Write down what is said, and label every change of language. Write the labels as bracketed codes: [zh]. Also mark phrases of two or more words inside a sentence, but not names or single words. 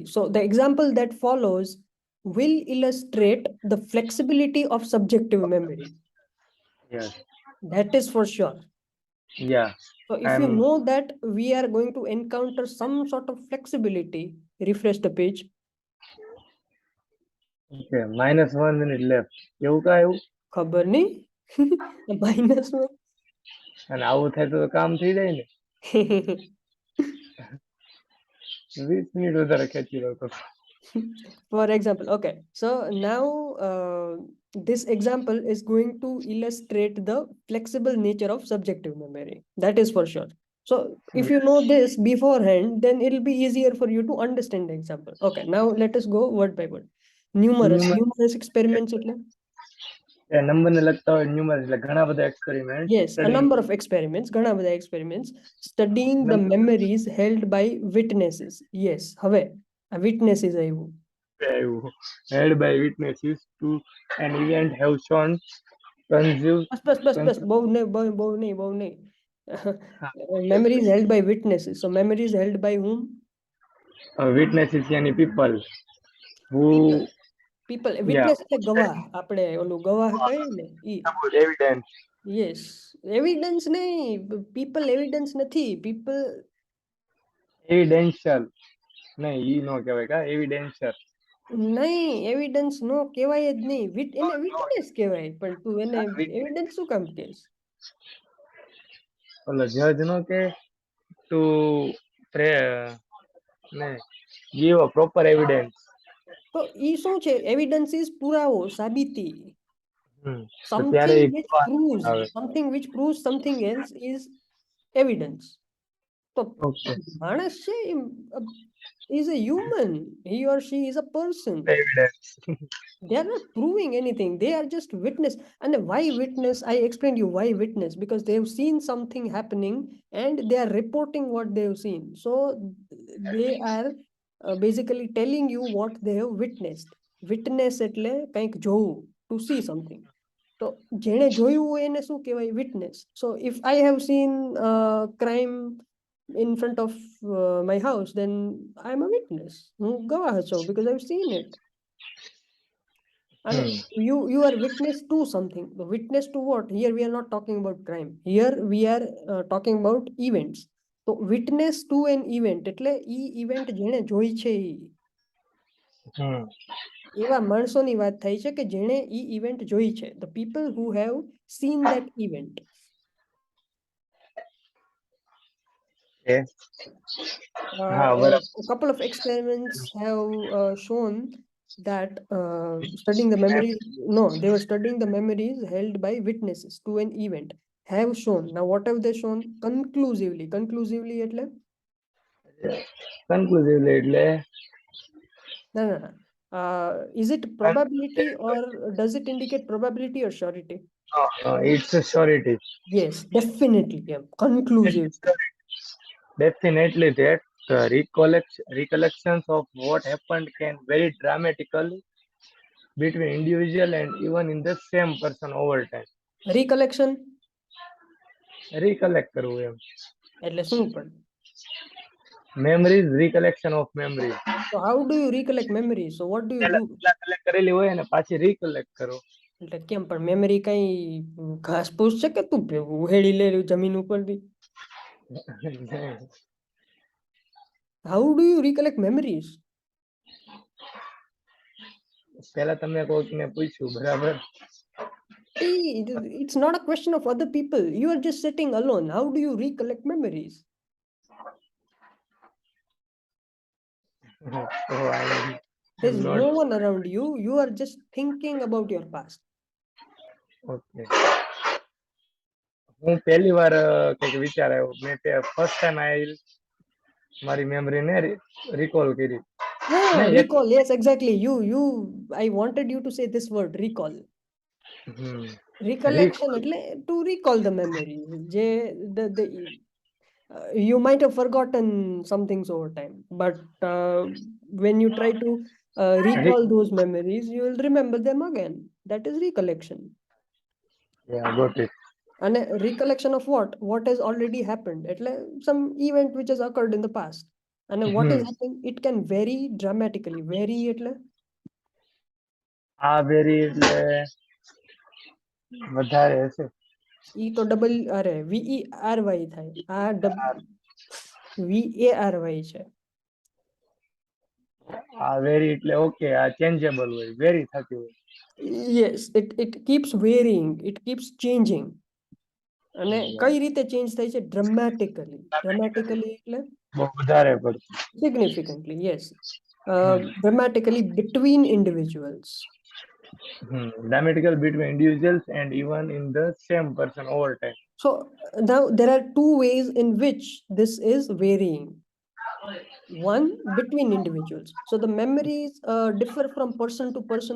[en] So the example that follows will illustrate the flexibility of subjective memory. Yes. That is for sure. Yeah. So if you I'm know that we are going to encounter some sort of flexibility, refresh the page. okay. -1 minute left. [gu] એવું કા એવું? ખબર નહીં. માઇનસ અને આવું થાય તો કામ થઈ જાય ને. 20 મિનિટ વધારે ખેંચી લો તો. [en] For example, okay, so now this example is going to illustrate the flexible nature of subjective memory. That is for sure. So if you know this beforehand, then it'll be easier for you to understand the example. Okay, now let us go word by word. Numerous experiments એટલે? [gu] નંબર ને લગતા હોય ન્યુમરસ એટલે ઘણા બધા એક્સપેરિમેન્ટ [en] Yes, a number of experiments, [gu] ઘણા બધા [en] experiments studying the memories held by witnesses. Yes, [gu] હવે આ witnesses આવ્યું. [en] held by witnesses to an event have shown consume [gu] બસ બહુ નહીં. [en] Memories held by witnesses. So memories held by whom? witnesses yani people who People. yeah [gu] Witness એટલે ગવાહ. આપણે ઓલું ગવાહ કહે ને ઈ. [en] evidence Yes, evidence નહીં. People evidence નથી. People [gu] evidential નહીં ઈ નો કહેવાય કા evidential નહીં, એવિડન્સ નો કહેવાય જ નહીં. એને વિટનેસ કહેવાય, પણ તું એને એવિડન્સ શું કામ કહેશ? ઓલો જજ નો કે [en] to pre ને give a proper evidence [gu] તો ઈ શું છે? [en] evidence is [gu] પુરાવો, સાબિતી. તો ત્યારે [en] Something [gu] એ [en] which [gu] કેવા [en] proves [gu] આવે? [en] something else is evidence. [gu] તો ઓકે, માણસ છે [en] is a human. He or she is a person. એવિડન્સ. They are not proving anything. They are just witness. And why witness? I explained you why witness, because they have seen something happening and they are reporting what they have seen. So they are basically telling you what they have witnessed. [gu] Witness એટલે કંઈક જોવું, [en] to see something. [gu] તો જેણે જોયું હોય એને શું કહેવાય? [en] Witness. So if I have seen crime in front of my house, then I'm a witness. [gu] હું ગવાહ છું [en] because I've seen it. And you are witness to something. The witness to what? Here we are not talking about crime. Here we are talking about events. So witness to an event [gu] એટલે ઈ event જેણે જોઈ છે ઈ. એવા માણસોની વાત થાય છે કે જેણે ઈ event જોઈ છે. [en] The people who have seen that event. [gu] હા, બરાબર. [en] A couple of experiments have shown that studying the memories, no, they were studying the memories held by witnesses to an event, have shown. Now what have they shown? Conclusively એટલે કન્ક્લુઝિવલી એટલે no, no, no. Is it probability or does it indicate probability or surety? It's a surety. Yes, definitely, yeah. Conclusive. Definitely that recollections of what happened can vary dramatically between individual and even in the same person over time. Recollection [gu] Recollect કરવું એમ. એટલે શું પણ? [en] Memories, recollection of memories. So how do you recollect memories? So what do you [gu] પહેલા [en] do? [gu] કલેક્ટ કરેલી હોય ને પાછી recollect કરો. એટલે કેમ પણ મેમરી કઈ ઘાસ પૂસ છે કે તું ઉહેડી લે જમીન ઉપરથી? [en] How do you recollect memories? [gu] પહેલા તમે કોઈકને પૂછ્યું, બરાબર? [en] It's not a question of other people. You are just sitting alone. How do you recollect memories? So There's I'm not no one around you. You are just thinking about your past. [gu] okay. હું પહેલી વાર કંઈક વિચાર આવ્યો. મેં [en] first time [gu] મારી મેમરીને રિકોલ કરી. [en] Recall. Yes, exactly. I wanted you to say this word, recall. Recollection એટલે to recall the memory. You might have forgotten some things over time, but when you try to recall those memories, you will remember them again. That is recollection. Yeah, got it. And a recollection of what has already happened, એટલે some event which has occurred in the past. And what is happening, it can vary dramatically. Vary એટલે [gu] આ વેરી એટલે વધારે હશે. ઈ તો ડબલ અરે VERY થાય. આ VARY છે. આ વેરી એટલે ઓકે, આ ચેન્જેબલ હોય, વેરી થતી હોય. [en] Yes, it keeps varying, it keeps changing. [gu] અને કઈ રીતે ચેન્જ થાય છે? Dramatically એટલે બહુ વધારે પડતું. [en] significantly, yes. Dramatically between individuals. Dramatical between individuals and even in the same person over time. So now there are two ways in which this is varying. One, between individuals. So the memories differ from person to person.